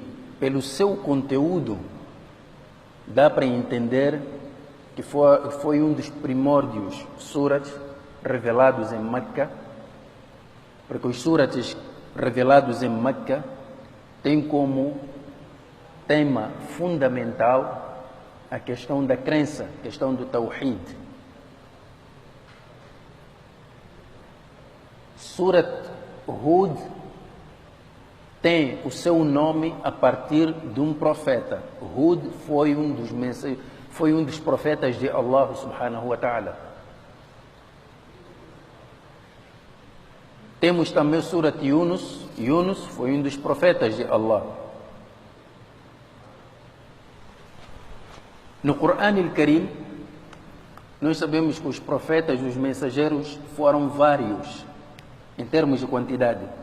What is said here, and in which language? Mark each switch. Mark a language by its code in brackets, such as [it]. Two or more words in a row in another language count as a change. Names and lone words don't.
[pt] pelo seu conteúdo, dá para entender que foi um dos primórdios surates revelados em Meca, porque os surates revelados em Meca tem como tema fundamental a questão da crença, a questão do Tawhid. Surat Hud tem o seu nome a partir de um profeta. Hud foi um dos profetas de Allah [ar] سبحانه وتعالى. [pt] Temos também o Surat Yunus. Yunus foi um dos profetas de Allah. No Corão Al-Karim, nós sabemos que os profetas, os mensageiros, foram vários, em termos de quantidade.